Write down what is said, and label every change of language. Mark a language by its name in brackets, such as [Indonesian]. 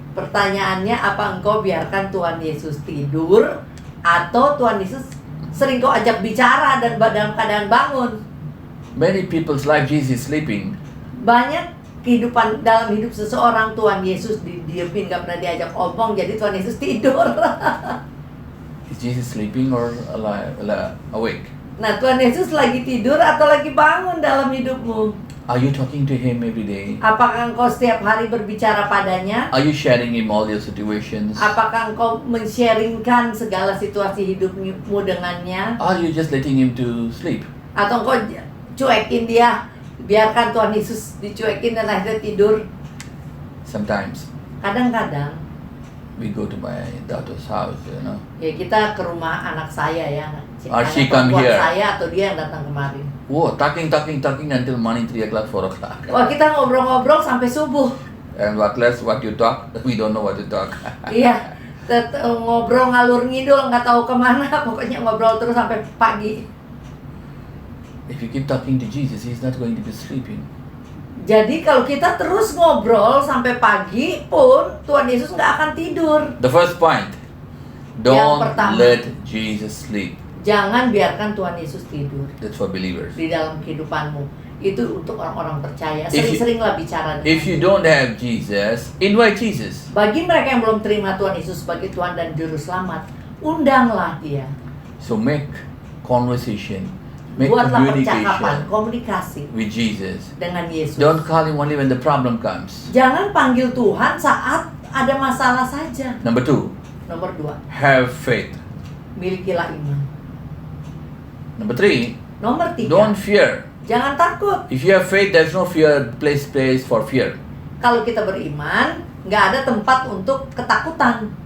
[Indonesian] Pertanyaannya, apa engkau biarkan Tuhan Yesus tidur atau Tuhan Yesus sering kau ajak bicara dan dalam keadaan bangun? [English] Many people's life Jesus is sleeping. [Indonesian] Banyak kehidupan dalam hidup seseorang Tuhan Yesus didiemin, gak pernah diajak omong, jadi Tuhan Yesus tidur. [English] Is Jesus sleeping or awake? [Indonesian] Nah, Tuhan Yesus lagi tidur atau lagi bangun dalam hidupmu? [English] Are you talking to Him every day? [Indonesian] Apakah engkau setiap hari berbicara padanya? [English] Are you sharing Him all your situations? [Indonesian] Apakah engkau men-sharingkan segala situasi hidupmu dengannya? [English] Are you just letting Him to sleep? [Indonesian] Atau engkau cuekin dia, biarkan Tuhan Yesus dicuekin dan akhirnya tidur? [English] Sometimes [Indonesian] Kadang-kadang [English] we go to my daughter's house, [Indonesian] ya kita ke rumah anak saya ya, [English] Or [Indonesian] anak [English] she come [Indonesian] perempuan [English] here. [Indonesian] saya atau dia yang datang kemarin. [English] Whoa, talking until morning 3 o'clock, 4 o'clock. [Indonesian] Wah, kita ngobrol-ngobrol sampai subuh. [English] And what you talk, we don't know what you talk. [Indonesian] Iya, ngobrol ngalur ngidul, nggak tahu kemana, pokoknya ngobrol terus sampai pagi. [English] If you keep talking to Jesus, He's not going to be sleeping. [Indonesian] Jadi kalau kita terus ngobrol sampai pagi pun Tuhan Yesus nggak akan tidur. [English] The first point, don't [Indonesian] pertama. [English] let Jesus sleep. [Indonesian] Jangan biarkan Tuhan Yesus tidur [English] That's for believers. [Indonesian] di dalam kehidupanmu. Itu untuk orang-orang percaya. [English] If you- [Indonesian] Sering-seringlah bicara dengan [English] If you don't have Jesus, invite Jesus. [Indonesian] Bagi mereka yang belum terima Tuhan Yesus sebagai Tuhan dan Juru Selamat, undanglah dia. [English] So make conversation, make [Indonesian] Buatlah percakapan, [English] communication [Indonesian] komunikasi [English] with Jesus. [Indonesian] dengan Yesus. [English] Don't call Him only when the problem comes. [Indonesian] Jangan panggil Tuhan saat ada masalah saja. [English] Number 2, [Indonesian] Nomor 2, [English] have faith. [Indonesian] milikilah iman. [English] Number 3, [Indonesian] Nomor 3, [English] don't fear. [Indonesian] jangan takut. [English] If you have faith, there's no fear, place for fear. [Indonesian] Kalau kita beriman, nggak ada tempat untuk ketakutan.